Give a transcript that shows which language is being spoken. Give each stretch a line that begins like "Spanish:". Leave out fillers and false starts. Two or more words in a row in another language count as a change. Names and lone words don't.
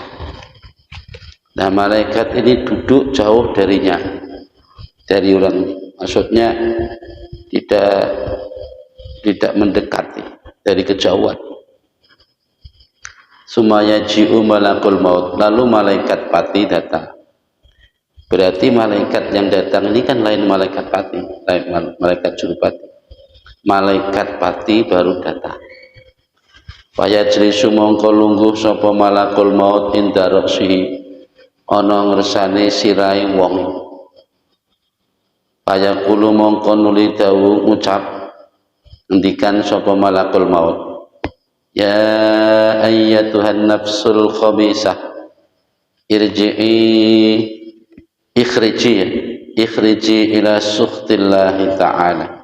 Indonesian: Nah, malaikat ini duduk jauh darinya, dari orang, maksudnya tidak mendekati, dari kejauhan.
Arabic: ثم يجيء ملك الموت,
Indonesian: lalu malaikat pati datang. Berarti malaikat yang datang ini kan lain malaikat pati, lain malaikat jurupati. Malaikat pati baru datang.
Arabic: فيجلس
Javanese: mongko lungguh sapa
Arabic: ملك الموت عند رأسه,
Javanese: ana ngersane sirahe wong.
Arabic: فيقول
Javanese: mongko nuli dawuh ngucap, ngendikan sapa
Arabic: ملك الموت يا أيتها النفس الخبيثة اخرجي إلى سخط الله تعالى.